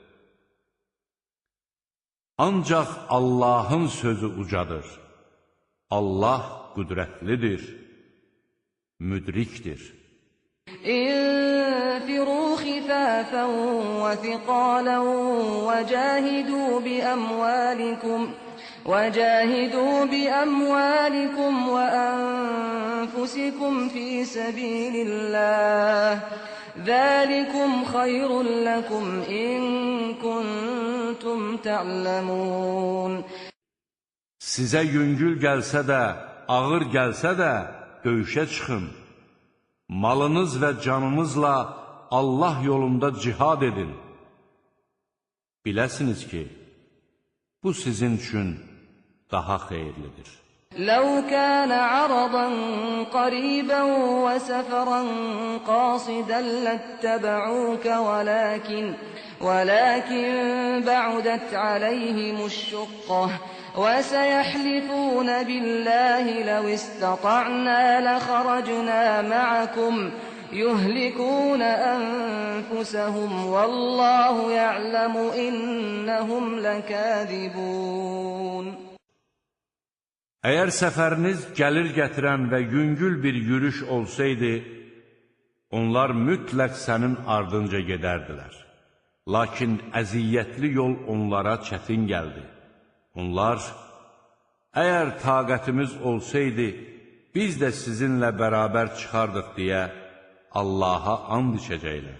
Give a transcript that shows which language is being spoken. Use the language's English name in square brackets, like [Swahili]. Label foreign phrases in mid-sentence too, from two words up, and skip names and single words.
[Azerbaijani] Ancaq Allahın sözü ucadır. Allah qüdrətlidir, müdrikdir. [Arabic] انفروا خفافا وثقالا وجاهدوا بأموالكم وأنفسكم في سبيل الله ذلكم خير لكم إن كنتم تعلمون. [Azerbaijani] Sizə yüngül gəlsə də, ağır gəlsə də döyüşə çıxın. Malınız və canınızla Allah yolunda cihad edin. Biləsiniz ki, bu sizin üçün daha xeyirlidir. [Arabic] لو كان عرضا قريبا وسفرا قاصدا لاتبعوك ولكن بعدت عليهم الشقة وسيحلفون بالله لو استطعنا لخرجنا معكم يهلكون أنفسهم والله يعلم إنهم لكاذبون. [Azerbaijani] Əgər səfəriniz gəlir gətirən və yüngül bir yürüş olsaydı, onlar mütləq sənin ardınca gedərdilər. Lakin əziyyətli yol onlara çətin gəldi. Onlar, əgər taqətimiz olsaydı, biz də sizinlə bərabər çıxardıq deyə Allaha and içəcəklər.